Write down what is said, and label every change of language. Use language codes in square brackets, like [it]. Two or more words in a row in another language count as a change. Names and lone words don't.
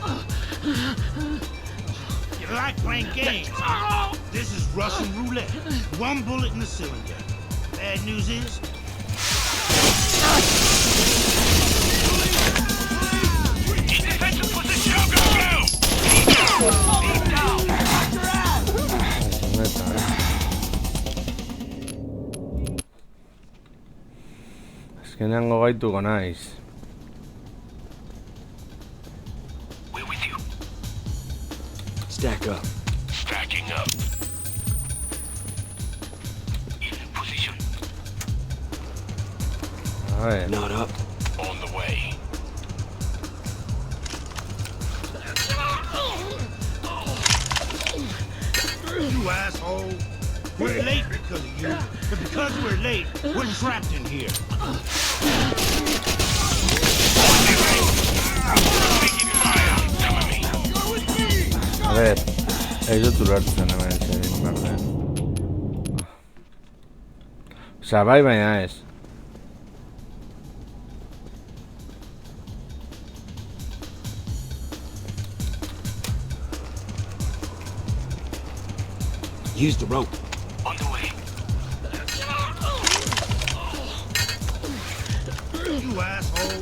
[en] You like playing games? This is Russian roulette. One bullet in the cylinder. Bad news is, In defensive position! Go, go, go! He's down! [eu] Neta, Azkenean gogaituko naiz. [en] We're with you. Stack up. Stacking up. In position. [es] A ver. [en] Not up. On the way. you asshole. We're late because of you. And because we're late, we're trapped in here. [es] A ver, [eu] ez dut ulertzen hemen zein behar den. Osea, bai baina ez. [en] Use the rope. On the way. You asshole.